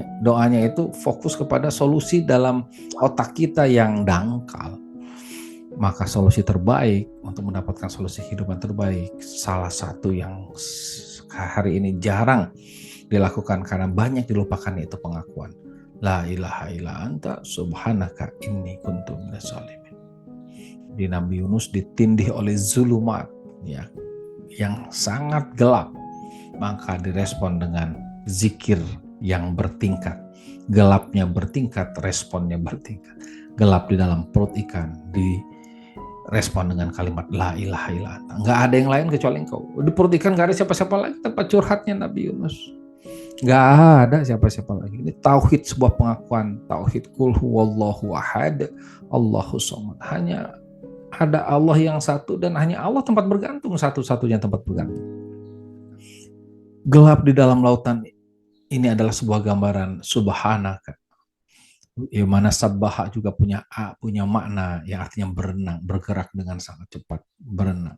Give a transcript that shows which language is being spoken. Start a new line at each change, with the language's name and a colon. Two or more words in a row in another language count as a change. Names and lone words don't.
Indonesian: Doanya itu fokus kepada solusi dalam otak kita yang dangkal. Maka solusi terbaik untuk mendapatkan solusi kehidupan terbaik, salah satu yang hari ini jarang dilakukan karena banyak dilupakan, yaitu pengakuan.
Arabic: لا إله إلا أنت سبحانك إني كنت من الظالمين.
Indonesian: Di Nabi Yunus ditindih oleh zulumat, ya, yang sangat gelap, maka direspon dengan zikir yang bertingkat. Gelapnya bertingkat, responnya bertingkat. Gelap di dalam perut ikan direspon dengan kalimat
Arabic: لا إله إلا أنت.
Indonesian: Nggak ada yang lain kecuali engkau. Di perut ikan nggak ada siapa-siapa lagi, tempat curhatnya Nabi Yunus. Nggak ada siapa-siapa lagi. Ini tauhid, sebuah pengakuan tauhid.
Arabic: قل هو الله أحد الله صمد.
Indonesian: Hanya ada Allah yang satu dan hanya Allah tempat bergantung, satu-satunya tempat bergantung. Gelap di dalam lautan ini adalah sebuah gambaran subhanaka. Yang mana sabbaha juga punya makna yang artinya berenang, bergerak dengan sangat cepat, berenang.